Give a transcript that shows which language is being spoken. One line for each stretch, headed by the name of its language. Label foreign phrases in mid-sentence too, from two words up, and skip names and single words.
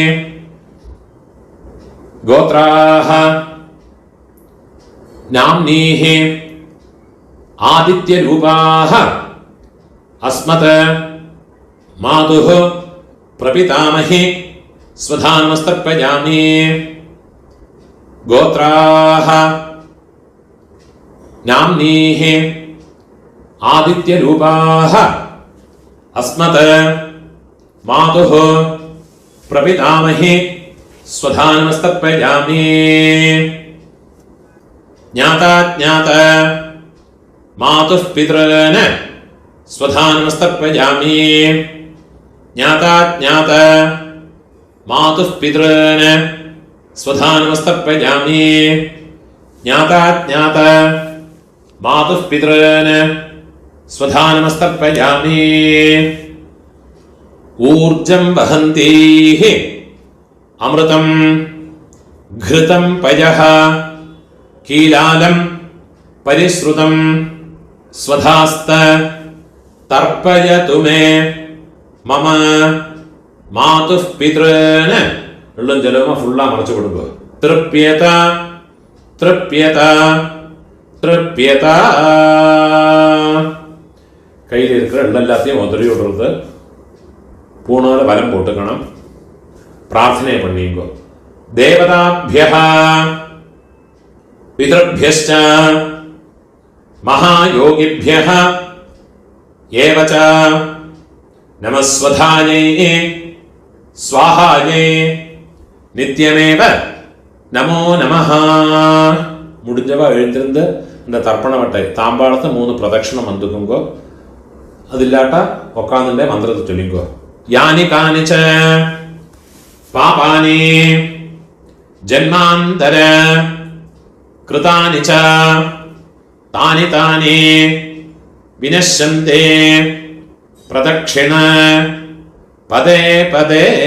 Sanskrit: गोत्राः नाम्नीः आदित्यरूपाः अस्मत् मातुः प्रपितामहीः स्वधानमस्तर्पयामि. गोत्राः नाम्नीः आदित्यरूपाः अस्मत् मातुः प्रपितामहीः स्वधानमस्तर्पयामि. ज्ञाता ज्ञात मातुः पितॄन् स्वधानमस्तर्पयामि. ज्ञाता ज्ञात मातुः पितॄन् स्वधानमस्तर्पयामि. ज्ञाता ज्ञात मातुः पितॄन् स्वधानमस्तर्पयामि. ऊर्जं वहन्तीः अमृतं घृतं पयः कीलालं परिश्रुतं स्वधास्त तर्पयतु मे मम मातुः पितॄन्.
Tamil: வெள்ளம் ஜலமா ஃபுல்லா மறைச்சு கொடுங்க.
Sanskrit: तृप्यत तृप्यत तृप्यत.
Tamil: கையில் இருக்கிற எல்லாத்தையும் உதறி விடுறது. பூனால வலம் போட்டுக்கணும். பிரார்த்தனை பண்ணிங்கோ.
Sanskrit: தேவதாभ्यः पितृभ्यश्च महायोगिभ्यः एव च नमः स्वधायै स्वाहायै नित्यमेव नमो नमः.
Tamil: முடிஞ்சவா எழுந்திருந்து இந்த தர்ப்பண வட்டை தாம்பாளத்தை 3 பிரதட்சணம் வந்துக்குங்கோ. அது இல்லாட்டா உட்காந்துட்டே மந்திரத்தை சொல்லிங்கோ.
Sanskrit: यानि कानि च पापानि जन्मान्तर कृतानि च तानि तानि विनश्यन्ते प्रदक्षिण पदे पदे.